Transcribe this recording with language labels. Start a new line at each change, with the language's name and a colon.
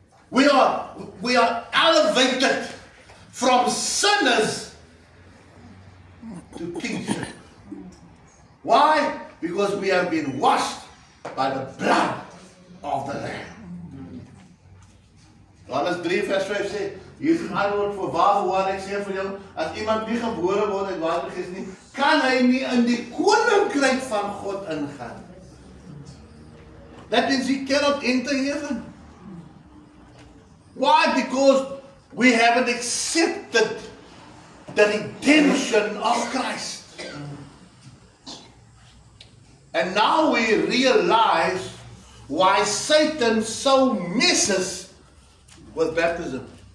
English: We are elevated from sinners to kingship. Why? Because we have been washed by the blood of the Lamb.
Afrikaans: Johannes 3 vers 5 sê, hier is 'n antwoord vir waar ek sê vir jou, as iemand nie gebore word uit water en gees nie, kan hy nie in die koninkryk van God ingaan.
English: That means he cannot enter heaven. Why? Because we haven't accepted the redemption of Christ. And now we realize why Satan so messes with baptism.